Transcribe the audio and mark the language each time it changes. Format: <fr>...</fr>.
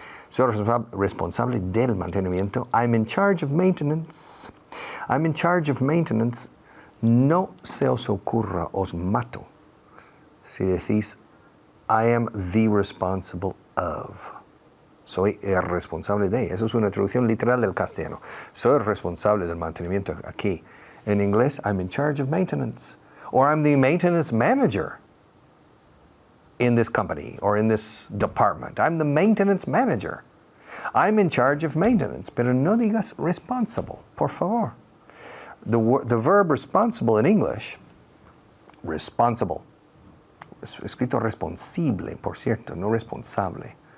<es>Soy responsable del mantenimiento.</es> <en>I'm in charge of maintenance. I'm in charge of maintenance.</en> <es>No se os ocurra, os mato, si decís,</es> <en>I am the responsible of.</en> <es>Soy el responsable de. Eso es una traducción literal del castellano. Soy el responsable del mantenimiento aquí. En inglés,</es> <en>I'm in charge of maintenance. Or I'm the maintenance manager in this company or in this department. I'm the maintenance manager. I'm in charge of maintenance.</en> <es>Pero no digas responsible, por favor.</es> <en>The verb responsible in English, responsible,</en> <es>escrito responsible, por cierto, no responsable.</es>